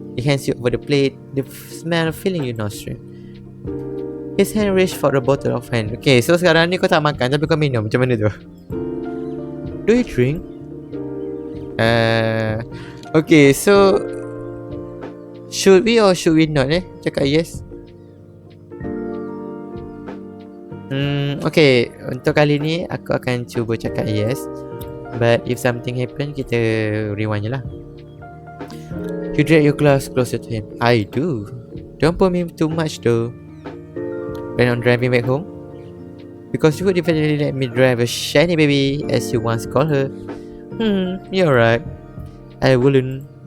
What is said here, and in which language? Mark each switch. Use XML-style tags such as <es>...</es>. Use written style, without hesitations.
<en>He hands you over the plate, the smell filling your nostril. His hand reached for a bottle of wine.</en> <ms>Okay, so sekarang ni kau tak makan tapi kau minum. Macam mana tu?</ms> <en>Do you drink? Okay, so should we or should we not</en> <ms>cakap</ms> <en>yes.</en> <ms>Okay, untuk kali ni aku akan cuba cakap yes.</ms> <en>But if something happen,</en> <ms>kita rewind je lah.</ms> <en>You drag your glass closer to him. I do. Don't pull me too much though. When I'm driving back home, because you would definitely let me drive a shiny baby, as you once called her. You're right. I wouldn't.</en>